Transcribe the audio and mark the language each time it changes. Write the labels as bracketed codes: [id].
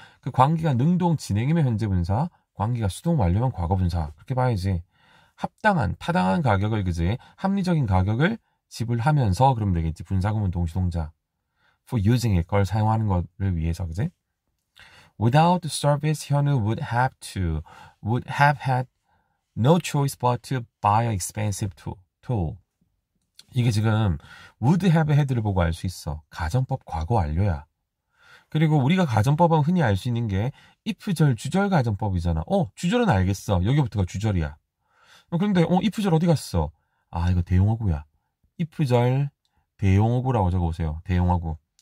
[ko] 그 관계가 능동 진행이면 현재 분사, 관계가 수동 완료면 과거 분사. 그렇게 봐야지. 합당한, 타당한 가격을, 그지? 합리적인 가격을 지불하면서 그러면 되겠지. 분사구문 동시동작. [en] for using it, [ko] 그걸 사용하는 것을 위해서, 그지? [en] Without the service, 현우 would have had no choice but to buy an expensive tool. [ko] 이게 지금 would have had를 보고 알 수 있어. 가정법 과거 완료야. 그리고 우리가 가정법은 흔히 알 수 있는 게 if절, 주절 가정법이잖아. 주절은 알겠어. 여기부터가 주절이야. 그런데 if절 어디 갔어? 아, 이거 대용어구야. if절 대용어구라고 적어보세요. 대용어구.